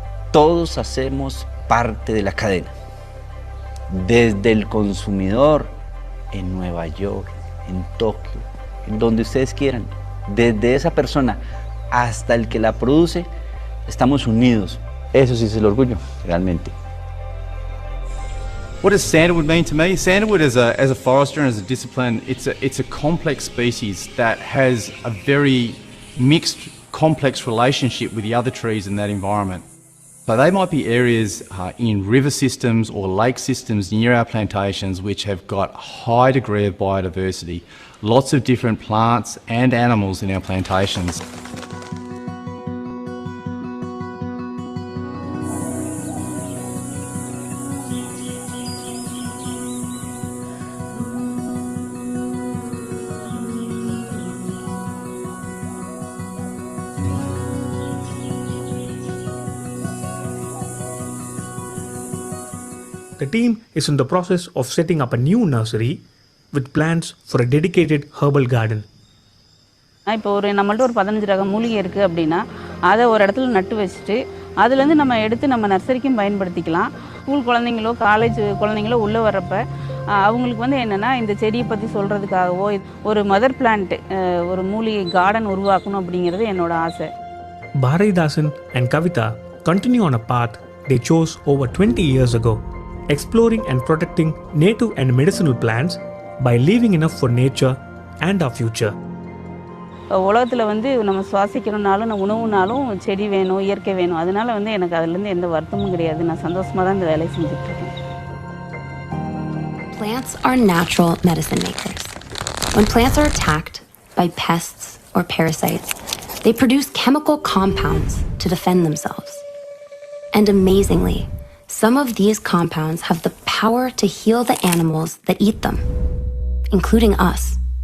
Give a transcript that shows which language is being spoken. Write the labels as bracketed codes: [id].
[es] Todos hacemos parte de la cadena, desde el consumidor en Nueva York, en Tokio, en donde ustedes quieran, desde esa persona hasta el que la produce, estamos unidos. Eso sí es el orgullo, realmente. [en] What does sandalwood mean to me? Sandalwood as a forester and as a discipline, it's a complex species that has a very mixed, complex relationship with the other trees in that environment. So they might be areas in river systems or lake systems near our plantations which have got a high degree of biodiversity, lots of different plants and animals in our plantations. The team is in the process of setting up a new nursery with plans for a dedicated herbal garden. [ta] இப்போ நம்மள்ட்ட ஒரு 15 ரக மூலிகை இருக்குது அப்படின்னா அதை ஒரு இடத்துல நட்டு வச்சுட்டு அதுலேருந்து நம்ம எடுத்து நம்ம நர்சரிக்கும் பயன்படுத்திக்கலாம். ஸ்கூல் குழந்தைங்களோ காலேஜ் குழந்தைங்களோ உள்ளே வர்றப்ப அவங்களுக்கு வந்து என்னென்னா இந்த செடியை பற்றி சொல்கிறதுக்காகவோ ஒரு மதர் பிளான்ட் ஒரு மூலிகை கார்டன் உருவாக்கணும் அப்படிங்கிறது என்னோட ஆசை. [en] Bharatidasan and Kavita continue on a path they chose over 20 years ago, exploring and protecting native and medicinal plants by leaving enough for nature and our future. [ta] உலகத்தில் வந்து நம்ம சுவாசிக்கணும்னாலும் உணவுனாலும் செடி வேணும், இயற்கை வேணும். அதனால வந்து எனக்கு அதுலேருந்து எந்த வருத்தமும் கிடையாது. நான் சந்தோஷமாக தான் இந்த வேலையை செஞ்சுட்டு இருக்கேன். [en] Plants are natural medicine makers. When plants are attacked by pests or parasites, they produce chemical compounds to defend themselves. And amazingly, some of these compounds have the power to heal the animals that eat them, including us.